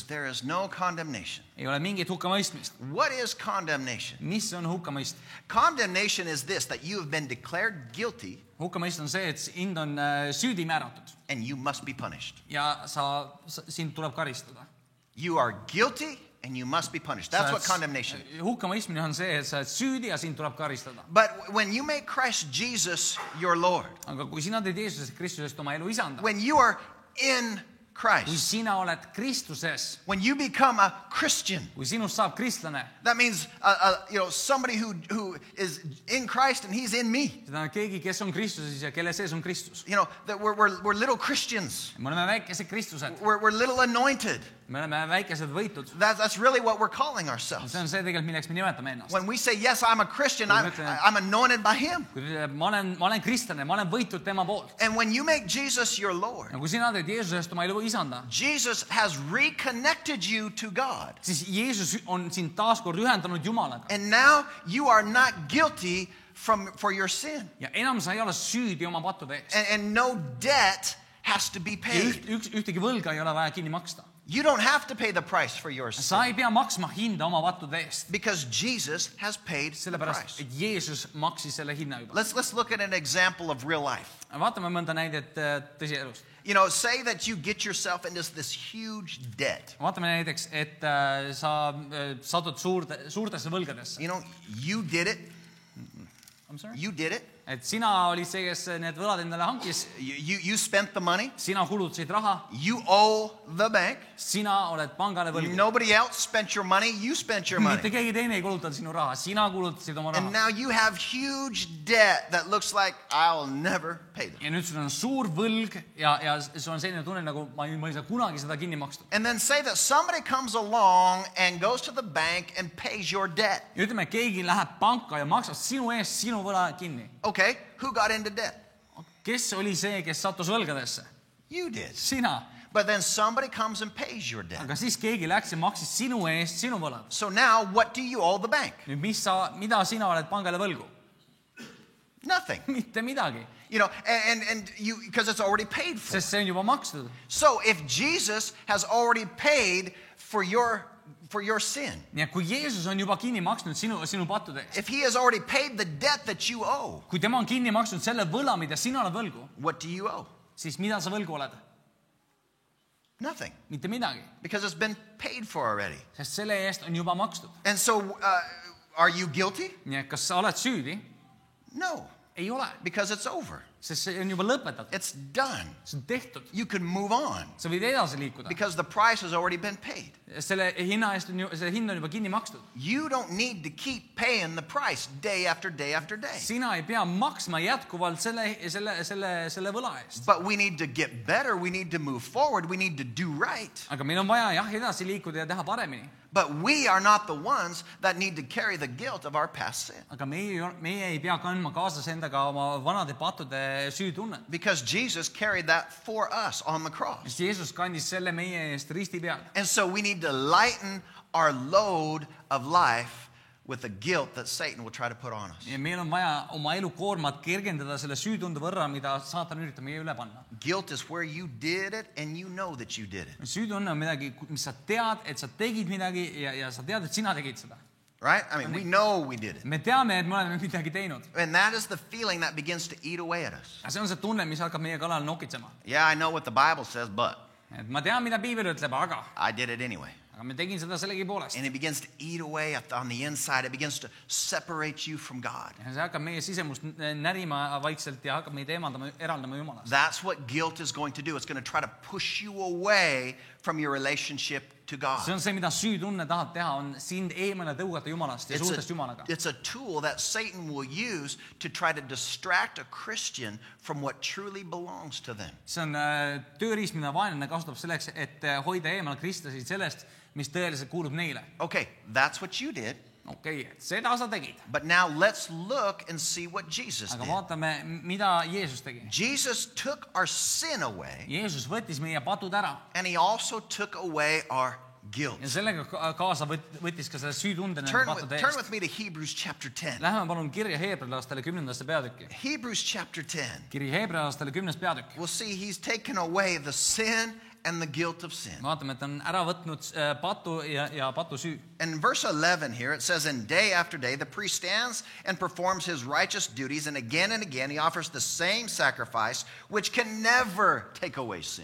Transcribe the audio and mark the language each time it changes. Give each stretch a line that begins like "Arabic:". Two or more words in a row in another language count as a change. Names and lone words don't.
English: There is no condemnation.
Estonian: Ei ole mingit hukkamõistmist.
English: What is condemnation?
Estonian: Mis on hukkamõist?
English: Condemnation is this, that you have been declared guilty.
Estonian: Hukkamõist on see, et sind on süüdi määratud.
English: And you must be punished.
Estonian: Ja sind tuleb karistada.
English: You are guilty and you must be punished. That's what condemnation is.
Estonian: Hukkamõistmine on see, et sa oled süüdi ja sind tuleb karistada.
English: But when you make Christ Jesus your Lord,
Estonian: Aga kui sina teed Jeesusest Kristusest oma elu isanda,
English: when you are in
Estonian: kui
English: Christ,
Estonian: sina oled Kristuses,
English: when you become a Christian,
Estonian: kui sinust saab kristlane,
English: that means somebody who is in Christ and he's in me.
Estonian: see tähendab keegi, kes on Kristuses ja kelle sees on Kristus.
English: That we're little Christians.
Estonian: Me oleme väikesed Kristused,
English: We're little anointed.
Estonian: me oleme väikesed võitud.
English: That's really what we're calling ourselves.
Estonian: See on see tegelikult, milleks me nimetame ennast.
English: When we say, yes, I'm a Christian, I'm anointed by him.
Estonian: Kui ma olen kristlane, ma olen võitud tema poolt.
English: And when you make Jesus your Lord,
Estonian: Ja kui sina teed Jeesusest oma elu isanda,
English: Jesus has reconnected you to God.
Estonian: siis Jeesus on sind taaskord ühendanud Jumalaga.
English: And now you are not guilty for your sin.
Estonian: Ja enam sa ei ole süüdi oma pattude eest.
English: And no debt has to be
Estonian: Ja
English: paid.
Estonian: ühtegi võlga ei ole vaja kinni maksta.
English: You don't have to pay the price for your
Estonian: Sa
English: sin
Estonian: ei pea maksma hinda oma pattude eest.
English: because Jesus has paid the
Estonian: Sellepärast,
English: price.
Estonian: et Jeesus maksis selle hinna juba.
English: Let's look at an example of real life.
Estonian: Vaatame mõnda näidet tõsielust.
English: Say that you get yourself into this huge debt.
Estonian: Vaatame näiteks, et sa satud suurtesse võlgadesse.
English: You did it. I'm sorry? You did it.
Estonian: et sina olid see, kes need võlad endale hankis,
English: You spent the money.
Estonian: sina kulutasid raha,
English: You owe the bank.
Estonian: sina oled pangale võlgu.
English: Nobody else spent your money. You spent your money.
Estonian: mitte keegi teine ei kulutanud sinu raha, sina kulutasid oma
English: And
Estonian: raha.
English: now you have huge debt that looks like I'll never pay them.
Estonian: ja nüüd sul on suur võlg ja sul on selline tunne, nagu ma ei saa kunagi seda kinni maksta.
English: And then say that somebody comes along and goes to the bank and pays your debt.
Estonian: ja ütleme, keegi läheb panka ja maksab sinu eest sinu võla kinni.
English: Okay, who got into debt?
Estonian: kes oli see, kes sattus võlgadesse?
English: You did.
Estonian: Sina.
English: But then somebody comes and pays your debt.
Estonian: aga siis keegi läks ja maksis sinu eest sinu võlad.
English: So now what do you owe the bank?
Estonian: nüüd mida sina oled pangale võlgu?
English: Nothing.
Estonian: mitte midagi,
English: You know, and you, because it's already paid for.
Estonian: sest see on juba makstud.
English: So if Jesus has already paid for your sin,
Estonian: nii et kui Jeesus on juba kinni maksnud sinu pattude eest,
English: if he has already paid the debt that you owe,
Estonian: kui tema on kinni maksnud selle võla, mida sina oled võlgu,
English: what do you owe?
Estonian: siis mida sa võlgu oled?
English: Nothing.
Estonian: mitte midagi,
English: Because it's been paid for already.
Estonian: sest selle eest on juba makstud.
English: And so are you guilty?
Estonian: nii et kas sa oled süüdi?
English: No,
Estonian: ei ole,
English: because it's over.
Estonian: sest see on juba lõpetatud,
English: It's done.
Estonian: see on tehtud,
English: You can move on
Estonian: sa võid edasi liikuda,
English: because the price has already been paid.
Estonian: selle hinna eest on ju, see hind on juba kinni makstud.
English: You don't need to keep paying the price day after day after day.
Estonian: sina ei pea maksma jätkuvalt selle võla eest.
English: But we need to get better. We need to move forward. We need to do right.
Estonian: aga meil on vaja jah edasi liikuda ja teha paremini.
English: But we are not the ones that need to carry the guilt of our past sin.
Estonian: aga meie ei pea kandma kaasas endaga oma vanade pattude süütunnet.
English: Because Jesus carried that for us on the cross.
Estonian: sest Jeesus kandis selle meie eest risti peal.
English: And so we need to lighten our load of life with the guilt that Satan will try to put on us.
Estonian: ja meil on vaja oma elukoormat kergendada selle süütunde võrra, mida saatan üritab meie üle panna.
English: Guilt is where you did it and you know that you did it.
Estonian: süütunne on midagi, mis sa tead, et sa tegid midagi ja sa tead, et sina tegid seda.
English: Right? I mean, we know we did it.
Estonian: me teame, et me oleme midagi teinud.
English: And that is the feeling that begins to eat away at us.
Estonian: see on see tunne, mis hakkab meie kallal nokitsema.
English: Yeah, I know what the Bible says, but
Estonian: et ma tean, mida piibel ütleb, aga
English: I did it anyway.
Estonian: me tegin seda sellegipoolest.
English: And it begins to eat away on the inside. It begins to separate you from God.
Estonian: ja see hakkab meie sisemust närima vaikselt ja hakkab meid eraldama Jumalast.
English: That's what guilt is going to do. It's going to try to push you away from your relationship to God.
Estonian: see on see, mida süütunne tahab teha, on sind eemale tõugata Jumalast ja suhtest Jumalaga.
English: It's a tool that Satan will use to try to distract a Christian from what truly belongs to them.
Estonian: see on tööriist, mida vaenlane kasutab selleks, et hoida eemal kristlasid sellest, mis tõeliselt kuulub neile.
English: Okay, that's what you did.
Estonian: okei, seda sa tegid.
English: But now let's look and see what Jesus
Estonian: aga
English: did.
Estonian: vaatame, mida Jeesus tegi.
English: Jesus took our sin away,
Estonian: Jeesus võttis meie patud ära
English: and he also took away our guilt.
Estonian: ja sellega kaasa võttis ka selle süütunde nende
English: Turn
Estonian: pattude
English: with
Estonian: eest.
English: me to Hebrews chapter 10.
Estonian: Läheme palun kirja Heebrealastele 10. peatükki.
English: Hebrews chapter 10.
Estonian: kiri Heebrealastele 10. peatükk.
English: We'll see he's taken away the sin and the guilt of sin.
Estonian: vaatame, et ta on ära võtnud patu ja patu süü.
English: And in verse 11 here, it says, and day after day, the priest stands and performs his righteous duties, and again he offers the same sacrifice, which can never take away sin.